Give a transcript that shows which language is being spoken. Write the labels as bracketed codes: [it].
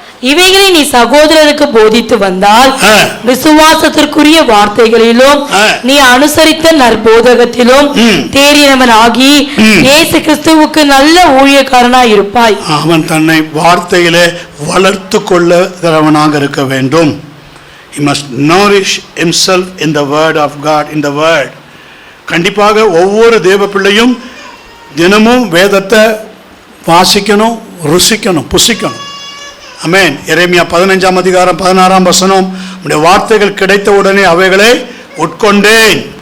[ta] இவைகளை நீ சகோதரருக்கு போதித்து வந்தால் விசுவாசத்திற்குரிய வார்த்தைகளிலும் நீ அனுசரித்த நற்போதகத்திலும் தேறினவன் ஆகி இயேசு கிறிஸ்துவுக்கு நல்ல ஊழியக்காரனாய் இருப்பாய். அவன் தன்னை வார்த்தையிலே வளர்த்து கொள்ளுகிறவனாக இருக்க வேண்டும். [en] He must nourish himself in the word of God, in the word. [ta] கண்டிப்பாக ஒவ்வொரு தேவ பிள்ளையும் தினமும் வேதத்தை வாசிக்கணும், ருசிக்கணும், புசிக்கணும். ஆமென். எரேமியா 15ஆம் அதிகாரம் 16ஆம் வசனம், உம்முடைய வார்த்தைகள் கிடைத்த உடனே அவைகளை உட்கொண்டேன்.